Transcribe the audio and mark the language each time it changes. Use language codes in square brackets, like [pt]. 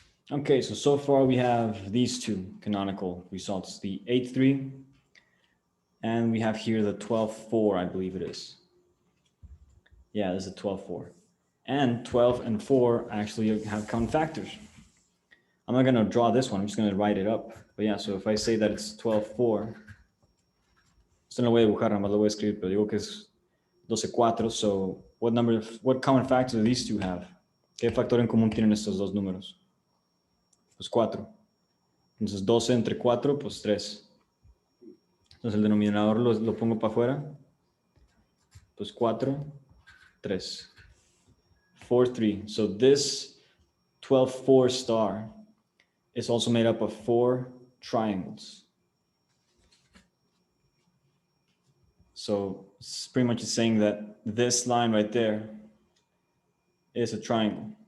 [en] Okay, so far we have these two canonical results, the 8-3, and we have here the 12-4, I believe it is. Yeah, this is a 12-4. And 12 and 4 actually have common factors. I'm not gonna draw this one, I'm just gonna write it up. But yeah, so if I say that it's 12-4, [es] esto no lo voy a dibujar, nada más lo voy a escribir, pero digo que es 12-4, [en] so what common factor do these two have? [es] ¿Qué factor en común tienen estos dos números? Pues 4. Entonces 12 entre 4, pues 3. Entonces el denominador lo pongo para afuera. Pues 4, 3. 4-3. [en] So this 12-4 star is also made up of 4 triangles. So it's pretty much saying that this line right there is a triangle.